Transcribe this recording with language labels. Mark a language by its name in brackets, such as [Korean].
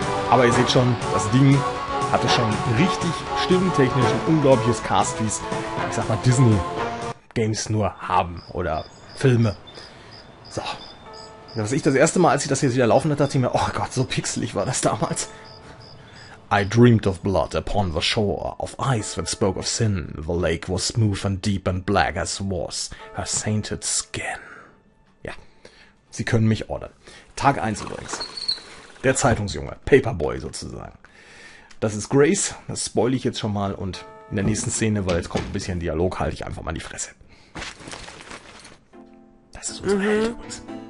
[German] Aber ihr seht schon, das Ding hatte schon richtig stimmtechnisch ein unglaubliches Cast, wie es, ich sag mal, Disney-Games nur haben oder Filme. So. Das ich das erste Mal, als ich das jetzt wieder laufen hatte, dachte ich mir, oh Gott, so pixelig war das damals. [English] I dreamed of blood upon the shore, of eyes that spoke of sin. The lake was smooth and deep and black as was her sainted skin. [German] Ja, Sie können mich ordern. Tag 1 übrigens. Der Zeitungsjunge, Paperboy sozusagen. Das ist Grace, das spoil ich jetzt schon mal und in der nächsten Szene, weil jetzt kommt ein bisschen Dialog, halte ich einfach mal die Fresse. Das ist unser Held übrigens.